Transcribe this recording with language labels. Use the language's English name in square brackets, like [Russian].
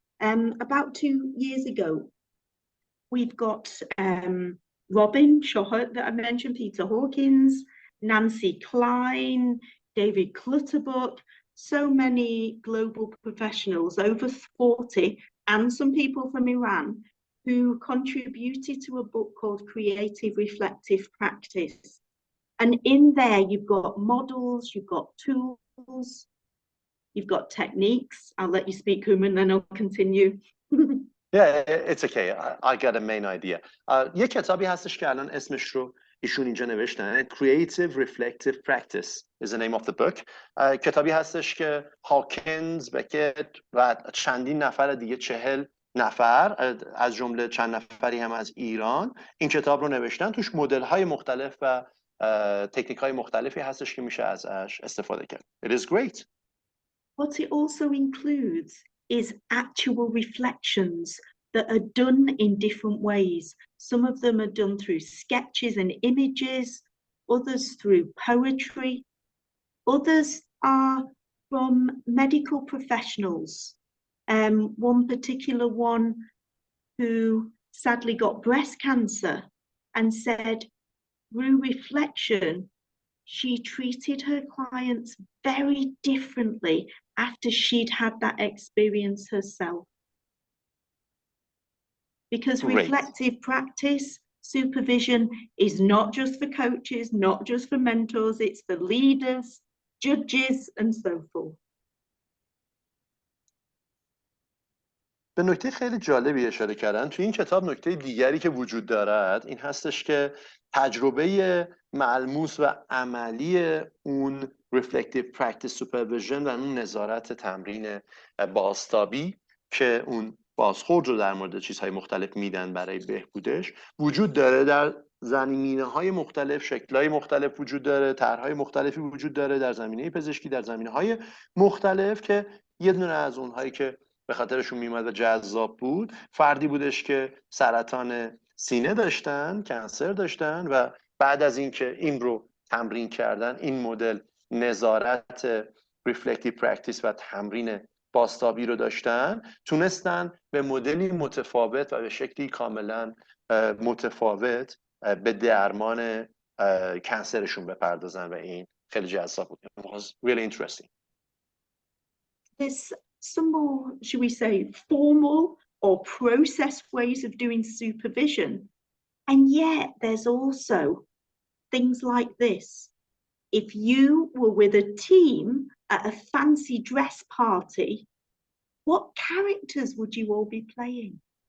[English] About 2 years ago, we've got Robin Shohut that I mentioned, Peter Hawkins, Nancy Klein, David Clutterbuck, so many global professionals, over 40, and some people from Iran, who contributed to a book called Creative Reflective Practice. And in there, you've got models, you've got tools, you've got techniques. I'll let you speak, Hooman, then I'll continue. Yeah, it's okay. I got a main idea. [Persian] یه کتابی هستش که الان اسمش رو ایشون اینجا نوشتن. Creative Reflective Practice is the name of the book. کتابی هستش که هاکینز، بکت و چندین نفر دیگه، 40 نفر از جمله چند نفری هم از ایران این کتاب رو نوشتن. توش مدل های مختلف و تکنیک های مختلفی هستش که میشه ازش استفاده کرد. [English] It is great. What it also includes is actual reflections that are done in different ways. Some of them are done through sketches and images, others through poetry, others are from medical professionals. One particular one who sadly got breast cancer and said, through reflection, she treated her clients very differently after she'd had that experience herself. Because reflective practice, supervision is not just for coaches, not just for mentors, it's for leaders, judges, and so forth. [Persian] به نکته خیلی جالبی اشاره کردن. توی این کتاب نکته دیگری که وجود دارد این هستش که تجربه ملموس و عملی اون [English] Reflective Practice Supervision [Persian] و اون نظارت تمرین بازتابی که اون بازخورد رو در مورد چیزهای مختلف میدن برای بهبودش وجود داره. در زمینه‌های مختلف، شکل‌های مختلف وجود داره، طرح‌های مختلفی وجود داره در زمینه پزشکی، در زمینه‌های مختلف که یه دونه از اونهایی که به خاطرشون میومد و جذاب بود فردی بودش که سرطان سینه داشتن، کنسر داشتن و بعد از اینکه این رو تمرین کردن، این مدل نظارت ریفلکتیو پرکتیس و تمرین بازتابی رو داشتن، تونستن به مدلی متفاوت و به شکلی کاملا متفاوت به درمان کنسرشون بپردازن و این خیلی جذاب بود. [English] It was really interesting. There's some more, should we say, formal or process ways of doing supervision. And yet there's also things like this. If you were with a team at a fancy dress party, what characters would you all be playing?